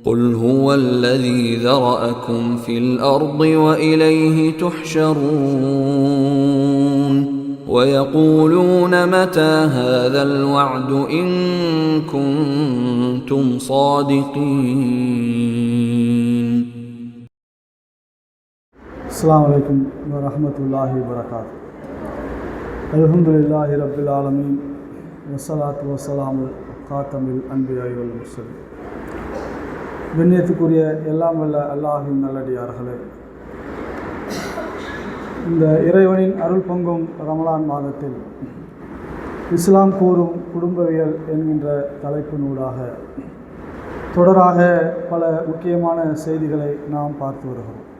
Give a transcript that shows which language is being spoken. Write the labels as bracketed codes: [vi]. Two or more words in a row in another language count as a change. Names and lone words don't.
[ar] قل هو الذي ذرأكم في الأرض وإليه تحشرون ويقولون متى هذا الوعد إن كنتم صادقين. السلام عليكم ورحمة الله وبركاته. الحمد لله رب العالمين والصلاة والسلام خاتم الأنبياء والمرسلين. [ta] கண்ணியத்துக்குரிய எல்லாம் வல்ல அல்லாஹ்வின் நல்லடியார்களே, இந்த இறைவனின் அருள் பொங்கும் ரமலான் மாதத்தில் இஸ்லாம் கூறும் குடும்பவியல் என்கின்ற தலைப்பினூடாக தொடராக பல முக்கியமான செய்திகளை நாம் பார்த்து வருகிறோம்.